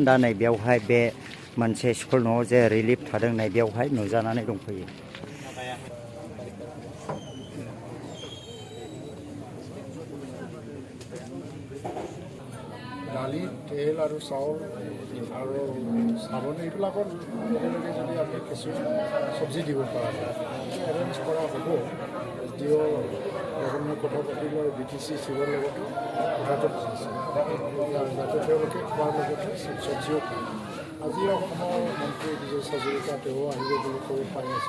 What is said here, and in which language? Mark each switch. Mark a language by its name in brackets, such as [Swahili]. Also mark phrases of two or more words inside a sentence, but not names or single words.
[Bodo] दा नै बेवहाय बे मोनसे स्कुल न'आव जे रिलिफ थादों नै बेवहाय नुजानानै दंफैयो। [Hindi] दालि तेल और चाउल और साबन [Assamese] এইবিলাকৰ লগে লগে যদি আমি কিছু চব্জি দিব পৰা যায় এৰেঞ্জ কৰা হ'ব। যদিও বিভিন্ন কথা পাতিলে BTC চিভৰ লগতো কথাটো বুজিছে যাতে তেওঁলোকে খোৱাৰ লগতে চব্জিও খায়। আজি অসমৰ মন্ত্ৰী বিজয় হাজৰিকা তেওঁ আহিব বুলি কৈ পাই আছোঁ।